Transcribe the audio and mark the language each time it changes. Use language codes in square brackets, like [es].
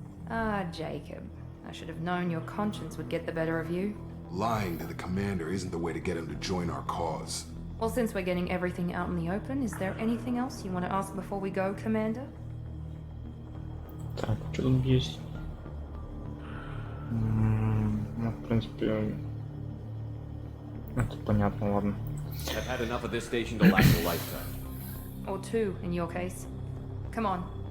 [en] Ah, Jacob. I should have known your conscience would get the better of you. Lying to the commander isn't the way to get him to join our cause. Well, since we're getting everything out in the open, is there anything else you want to ask before we go, Commander? [ru] Так, что тут есть? Ну, в принципе, это понятно, ладно. [en] I've had enough of this station to last a lifetime. Or two, in your case. Come on.